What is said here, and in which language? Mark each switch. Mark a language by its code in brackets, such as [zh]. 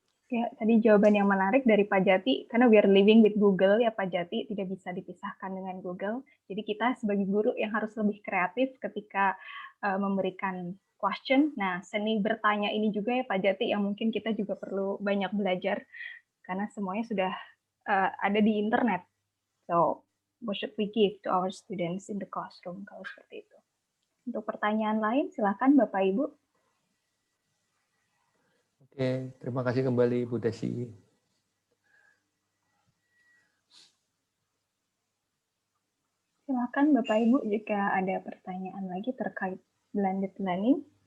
[id] Ya, tadi jawaban yang menarik dari Pak Jati, karena [en] we are living with Google [id] ya Pak Jati, tidak bisa dipisahkan dengan Google. Jadi kita sebagai guru yang harus lebih kreatif ketika memberikan question. Nah, seni bertanya ini juga ya Pak Jati yang mungkin kita juga perlu banyak belajar, karena semuanya sudah ada di internet. [en] So, what should we give to our students in the classroom [id] kalau seperti itu? Untuk pertanyaan lain, silakan Bapak Ibu. Oke, terima kasih kembali Bu Desi. Silakan Bapak Ibu jika ada pertanyaan lagi terkait blended learning.